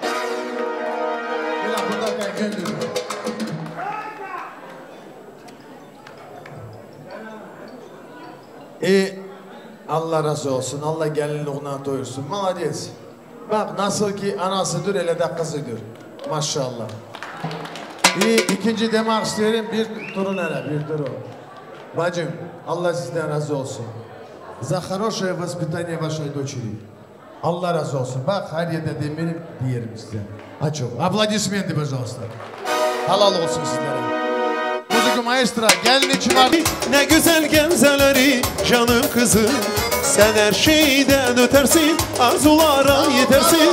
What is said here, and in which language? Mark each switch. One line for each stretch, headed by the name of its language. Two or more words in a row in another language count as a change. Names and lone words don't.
Turkish: Allah razı olsun. Allah gelinliğine doyursun. Malades. Bak nasıl ki anasıdır, öyle de kızıdır. Maşallah. İkinci demek isterim, bir durun hele, bir durun. Bacım, Allah sizden razı olsun.
Russian: За хорошее воспитание вашей дочери.
Turkish: Allah razı olsun. Bak her yerde demirim diyelim size. Açın.
Russian: Аплодисменты, пожалуйста.
Turkish: Halal olsun sizlere. Müzik maestro, gelin çıkar. Ne güzel gemzeleri canım kızım. Sen her şeyden ötersin, arzulara yetersin.